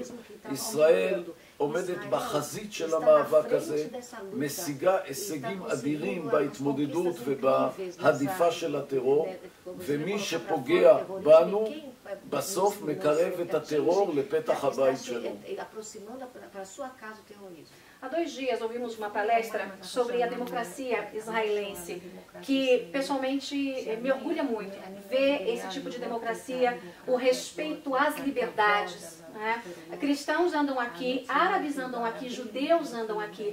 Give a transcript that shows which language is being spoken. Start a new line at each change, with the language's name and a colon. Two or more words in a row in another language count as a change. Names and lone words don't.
Hebrew: ישראל עומדת בחזית של המאבק הזה, משיגה הישגים אדירים בהתמודדות ובהדיפה של הטרור, ומי שפוגע בנו בסוף מקרב את הטרור לפתח הבית שלו.
Portuguese: Há 2 dias ouvimos uma palestra sobre a democracia israelense, que pessoalmente me orgulha muito ver esse tipo de democracia, o respeito às liberdades. Né? Cristãos andam aqui, árabes andam aqui, judeus andam aqui.